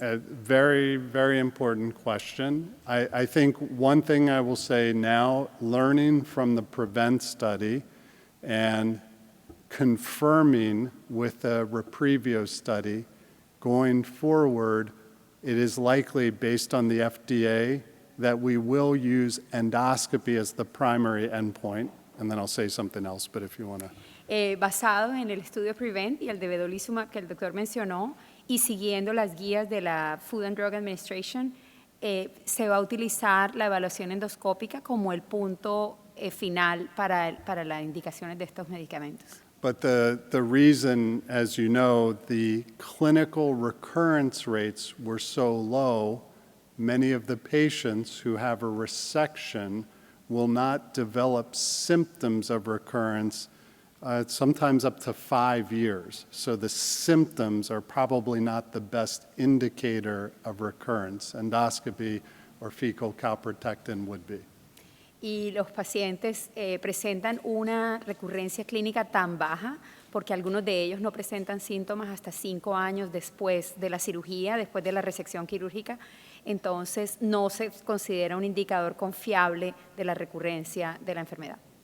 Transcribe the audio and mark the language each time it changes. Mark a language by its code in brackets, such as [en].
[en] A very, very important question. I think one thing I will say now, learning from the PREVENT study and confirming with the Reprevio study, going forward, it is likely, based on the FDA, that we will use endoscopy as the primary endpoint. And then I'll say something else, but if you want to. [es] Basado en el estudio PREVENT y el de vedolizumab que el doctor mencionó, y siguiendo las guías de la Food and Drug Administration, se va a utilizar la evaluación endoscópica como el punto final para las indicaciones de estos medicamentos. [en] But the reason, as you know, the clinical recurrence rates were so low, many of the patients who have a resection will not develop symptoms of recurrence, sometimes up to 5 years. So the symptoms are probably not the best indicator of recurrence. Endoscopy or fecal calprotectin would be. [es] Y los pacientes presentan una recurrencia clínica tan baja porque algunos de ellos no presentan síntomas hasta 5 años después de la cirugía, después de la resección quirúrgica, entonces no se considera un indicador confiable de la recurrencia de la enfermedad.